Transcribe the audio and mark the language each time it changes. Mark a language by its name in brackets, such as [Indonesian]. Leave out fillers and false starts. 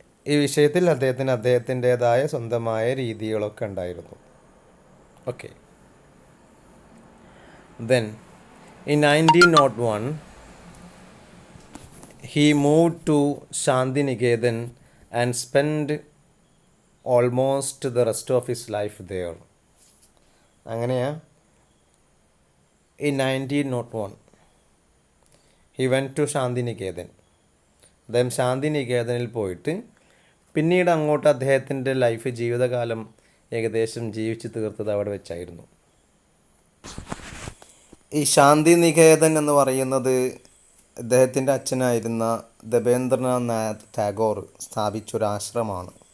[Malayalam] ഈ വിഷയത്തിൽ അദ്ദേഹത്തിൻ്റേതായ സ്വന്തമായ രീതികളൊക്കെ ഉണ്ടായിരുന്നു. Okay. [English] Then in 1901 he moved to Shantiniketan and spent almost the rest of his life there. [Malayalam] അങ്ങനെയാ [English] in 1901 he went to Shantiniketan. [Malayalam] അദ്ദേഹം ശാന്തിനികേതനിൽ പോയിട്ട് പിന്നീട് അങ്ങോട്ട് അദ്ദേഹത്തിൻ്റെ ജീവിതകാലം ഏകദേശം ജീവിച്ചു തീർത്തത് അവിടെ വെച്ചായിരുന്നു. ഈ ശാന്തിനികേതൻ എന്ന് പറയുന്നത് ഇദ്ദേഹത്തിൻ്റെ അച്ഛനായിരുന്ന രബീന്ദ്രനാഥ് ടാഗോർ സ്ഥാപിച്ചൊരാശ്രമമാണ്.